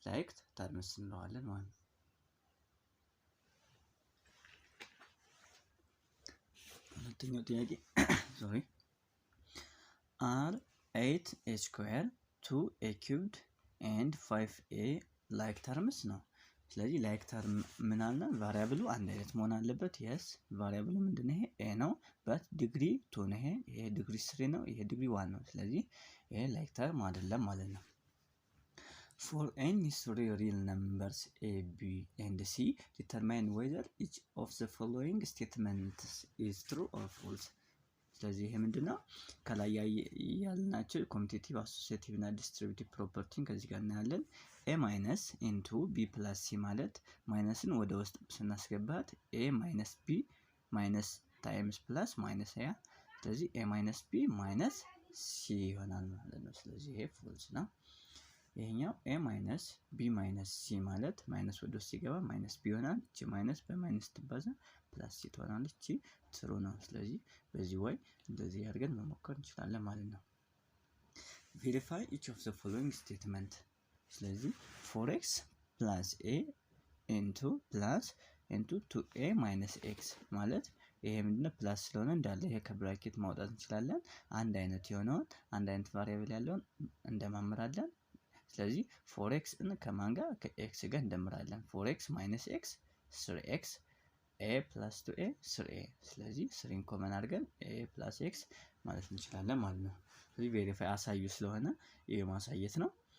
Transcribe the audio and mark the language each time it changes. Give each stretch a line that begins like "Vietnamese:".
Amharic: ላይክ ተርምስ እንለዋለን ማለት ነው። ሁለተኛው ጥያቄ
English: are 8a square 2a cubed and 5a like terms
Amharic: ነው። ስለዚህ ላይክ ተርም ምን አለ? ቫሪያብሉ አንድ አይነት መሆን አለበት። yes ቫሪያብሉ ምንድነው? ይሄ a ነው but ዲግሪ 2 ነው። ይሄ ዲግሪ 3 ነው፣ ይሄ ዲግሪ 1 ነው። ስለዚህ ይሄ ላይክ ተርም አይደለም ማለት ነው።
English: for any three real numbers a b and c determine whether each of the following statements is true or false.
Amharic: ስለዚህ ይሄ ምንድነው? ከላይ ያልናቸው ኮሚቴቲቭ አሶሲኤቲቭ እና ዲስትሪቢዩቲቭ ፕሮፐርቲን ከዚህ ጋር እናያለን።
English: a minus into b plus c
Amharic: ማለት ማይነስን ወደ ውስጥ ስናስገባት a minus b minus times plus minus ያ ስለዚህ
English: a minus b minus c
Amharic: ይሆናል ማለት ነው። ስለዚህ ይሄ ፎልስ ነው። ይሄኛው a minus b minus c ማለት ማይነስ ወደ ውስጥ ሲገባ ማይነስ b ይሆናል። እቺ ማይነስ በማይነስ ትባዛ ፕላስ c ትሆናለች። እቺ ትሩ ነው። ስለዚህ በዚህ ወይ እንደዚህ አድርገን መሞከር እንችላለን ማለት ነው።
English: verify each of the following statement.
Amharic: ስለዚህ
English: 4x plus a into plus into 2a minus x
Amharic: ማለት ይሄ ምንድነው? ፕላስ ስለሆነ እንዳለ ይሄ ከብራኬት ማውጣት እንችላለን። አንድ አይነት የሆነውን አንድ አይነት ቫሪያብል ያለውን እንደማምራለን። ስለዚህ 4x ከማን ጋር? ከx ጋር እንደምራለን።
English: 4x minus x 3x a plus 2a 3a
Amharic: ስለዚህ 3 ኮመን አድርገን a plus x ማለት እንችላለን ማለት ነው። ስለዚህ ቬሪፋይ አሳዩ ስለሆነ ይሄ ማሳየት ነው።